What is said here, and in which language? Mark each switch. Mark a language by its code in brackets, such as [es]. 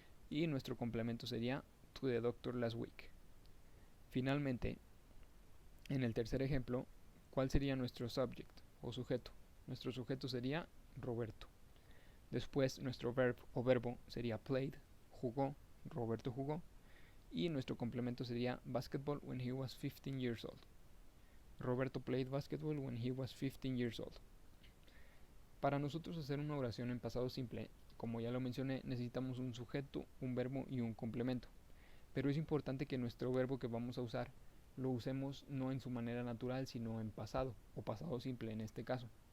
[es] Y nuestro complemento sería [en] to the doctor last week. [es] Finalmente, en el tercer ejemplo, ¿cuál sería nuestro subject o sujeto? Nuestro sujeto sería Roberto. Después, nuestro verb o verbo sería played, jugó, Roberto jugó. Y nuestro complemento sería [en] basketball when he was 15 years old. Roberto played basketball when he was 15 years old. [es] Para nosotros hacer una oración en pasado simple, como ya lo mencioné, necesitamos un sujeto, un verbo y un complemento. Pero es importante que nuestro verbo que vamos a usar lo usemos no en su manera natural, sino en pasado o pasado simple en este caso.